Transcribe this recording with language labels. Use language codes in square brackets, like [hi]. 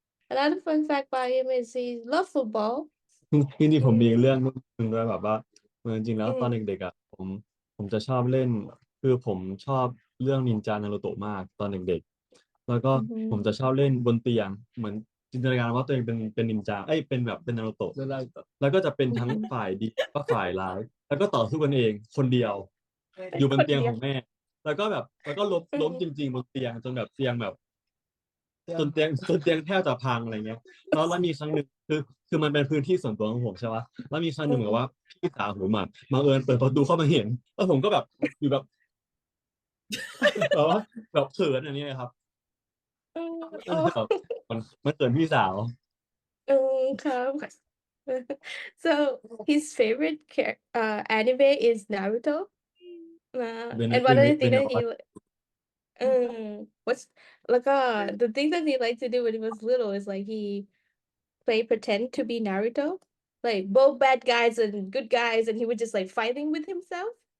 [en] Another fun fact about him is he love football. [th] จริงๆผมมี อืม เรื่องนึงด้วยแบบว่าจริงๆแล้วตอนเด็กๆอ่ะผมจะชอบเล่นคือผมชอบเรื่องนินจานารูโตะมากตอนเด็กๆแล้วก็ผมจะชอบเล่นบนเตียงเหมือนจินตนาการว่าตัวเองเป็นนินจาเป็นแบบเป็นนารูโตะ เวลา แล้วก็จะเป็นทั้งฝ่ายดีก็ฝ่ายร้ายแล้วก็ต่อสู้กันเองคนเดียว อยู่บนเตียงของแม่ แล้วก็แบบแล้วก็ล้มจริงๆบนเตียงจนแบบเตียงแบบจนเตียงแทบจะพังอะไรเงี้ยแล้วมีครั้งหนึ่งคือมันเป็นพื้นที่ส่วนตัวของผมใช่ปะแล้วมีครั้งหนึ่งเหมือนกับว่าพี่สาวผมอ่ะบังเอิญเปิดประตูเข้ามาเห็นแล้วผมก็แบบอยู่แบบแบบว่าแบบเขินอันนี้ครับ อ๋อ แบบมันเขินพี่สาว ครับ [en] So his favorite anime is Naruto. And one of the [th] เป็น [en] things [th] แบบ [en] that [th] ว่า [en] what's [th] แล้วก็ [en] the thing that he liked to do when he was little is like he play pretend to be Naruto, like both bad guys and good guys, and he would just like fighting with himself.